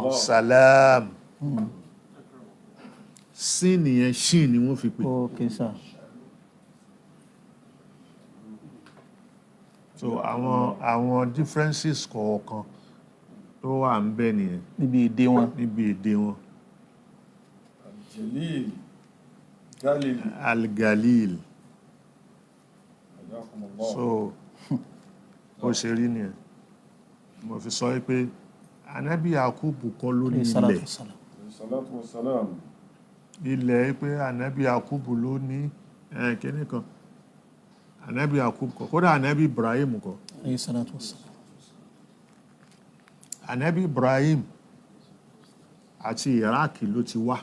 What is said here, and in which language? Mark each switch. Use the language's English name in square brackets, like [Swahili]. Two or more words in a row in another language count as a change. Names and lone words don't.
[Yoruba] salam sin yẹn shin ni wọ́n fi pè. Okay sà. So àwọn differences kọ̀ọ̀kan tó wà ń bẹ̀ nìyẹn Níbi èdè wọn. níbi èdè wọn. Jalil. Galil. Al-Galil. Jazakumullah. So ó ṣe rí nìyẹn mo fi sọ pé Ànábì Yakubu kọ́ ló ní Salatu ilẹ̀ wassalam. [Arabic] الصلاة والسلام. [Yoruba] ilẹ̀ pé Ànábì Yakubu ló ní kíní kan Ànábì Yakubu kọ́ kódà Ànábì Ibrahim kọ́ [Arabic] الصلاة والسلام. [Yoruba] Ànábì Ibrahim àti Iraq ló ti wá